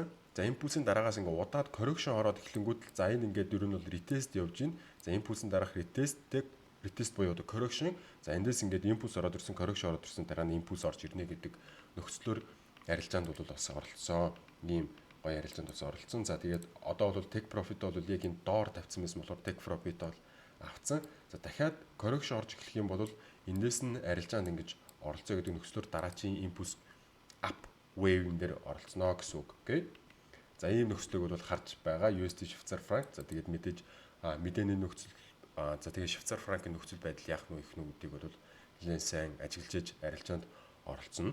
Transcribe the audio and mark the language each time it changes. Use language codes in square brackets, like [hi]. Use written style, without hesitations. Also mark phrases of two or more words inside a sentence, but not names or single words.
[mn] За импульсийн дараагаас ингээ удаад correction ороод эхлэнгүүт за энэ ингээд ер нь бол retest явж байна. За импульсийн дараах retest буюу одоо correction. За эндээс ингээд импульс ороод ирсэн, correction ороод ирсэн дараа нь импульс орж ирнэ гэдэг нөхцлөөр арилжаанд бол бас оролцсон. Ийм гоё арилжаанд бас оролцсон. За тэгээд одоо бол [en] take profit [mn] бол яг энэ доор тавьсан байсан болохоор [en] take profit [mn] бол авцсан. За дахиад correction орж эхлэх юм бол эндээс нь арилжаанд ингэж оролцоо гэдэг нөхцлөөр дараачийн импульс [en] up wave- [mn] ын дээр оролцоно гэсэн үг. Окей. За ийм нөхцөлийг бол харж байгаа USD Швейцар франк. За тэгээд мэдээж мэдээний нөхцөл за тэгээд Швейцар франкийн нөхцөл байдал яах нь вэ гэх нүгдийг бол нэлээд сайн ажиглаж арилжаанд оролцоно.